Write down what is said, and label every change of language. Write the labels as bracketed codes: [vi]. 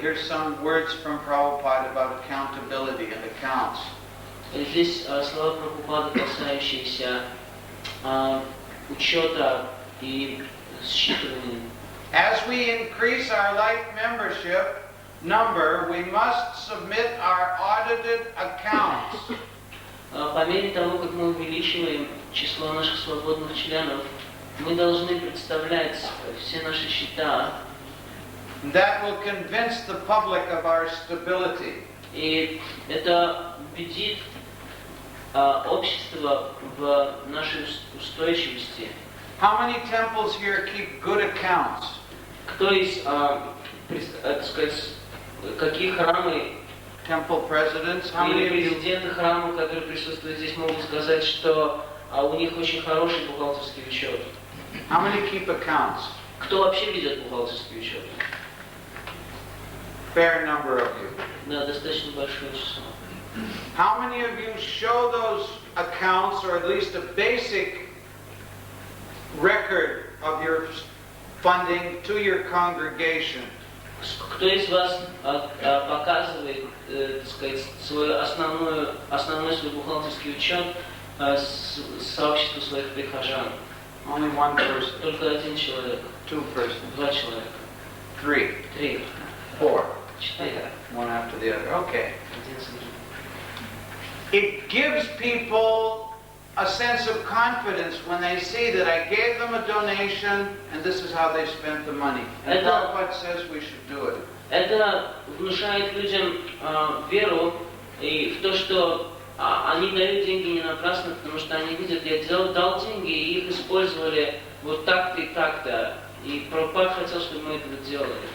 [en] Here's some words from Prabhupada about accountability and accounts. [ru] Здесь слова Прабхупады, касающиеся учета и считывания. [en] As we increase our life membership number, we must submit our audited accounts. [ru] По мере того, как мы увеличиваем число наших свободных членов, мы должны представлять все наши счета. [en] That will convince the public of our stability. [ru] И это убедит общество в нашей устойчивости. [en] How many temples here keep good accounts? [ru] Кто из, так сказать, какие храмы [en] Temple presidents? How many [ru] или [en] of you? [ru] президенты храма, которые присутствуют здесь, могут сказать, что у них очень хороший бухгалтерский учет? [en] How many keep accounts? [ru] Кто вообще ведет бухгалтерский учет? [en] Fair number of you. [ru] Да, достаточно большое число. [en] How many of you show those accounts, or at least a basic record of your funding to your congregation? [ru] Кто из вас показывает, так сказать, основной свой бухгалтерский учет сообществу своих прихожан? [en] Only one person. [ru] Только один человек. [en] Two persons. [ru] Два человека. [en] Three. [ru] Три. [en] Four. [ru] Четыре. [en] One after the other. Okay. [ru] Один за другим. [en] It gives people a sense of confidence when they see that I gave them a donation and this is how they spent the money. And Prabhupada says we should do it. [ru] Это внушает людям веру и в то, что они дают деньги не напрасно, потому что они видят, я дал деньги и их использовали вот так-то и так-то. И Прабхупад хотел, чтобы мы это делали.